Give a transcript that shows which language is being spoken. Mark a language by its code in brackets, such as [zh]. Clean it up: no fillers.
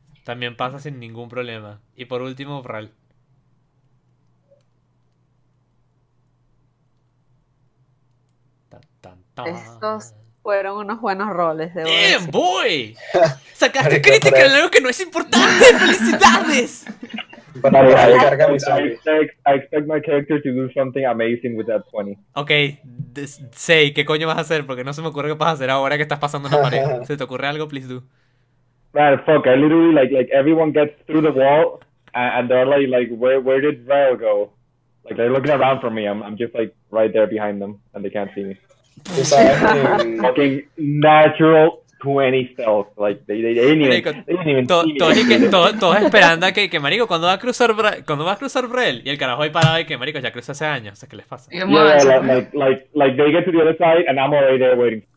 [es] También pasa sin ningún problema. Y por último, Ral. Estos fueron unos buenos roles. De ¡Bien, decir. Boy! Sacaste crítica en algo que no es importante. ¡Felicidades! [en] I expect my character to do something amazing with that 20. [es] Okay, say, ¿qué coño vas a hacer? Porque no se me ocurre qué vas a hacer ahora que estás pasando una pared. ¿Se te ocurre algo? [en] Please do. Man, fuck, I literally, like everyone gets through the wall, and they're like where did Vael go? Like, they're looking around for me, I'm just, like, right there behind them, and they can't see me. Fucking natural... 20 stealth, like they didn't even [es] todos esperando a que marico, cuando va a cruzar Brael, y el carajo ahí parado y que marico ya cruzó hace años, o sea, ¿qué les pasa? [en] Yeah, like they get to the other side and I'm already there waiting.